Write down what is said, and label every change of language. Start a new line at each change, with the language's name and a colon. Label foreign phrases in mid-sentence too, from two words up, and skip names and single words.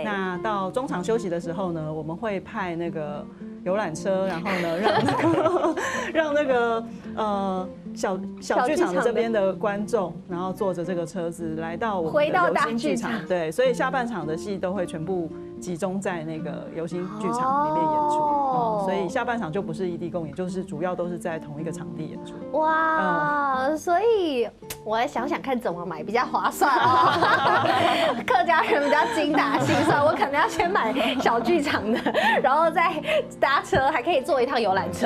Chinese: 那到中場休息的時候呢，我們會派那個遊覽車，然後呢讓那個小劇場的這邊的觀眾，然後坐着這個車子來到我們的遊心劇場。對，所以下半場的戲都會全部集中在那個遊心劇場裡面演出，所以下半場就不是異地共演，就是主要都是在同一個場地演出。哇，所以我來想想看怎麼買比較划算哦。客家人比較较精打细算，我可能要先买小剧场的，然后再搭车，还可以坐一趟游览车。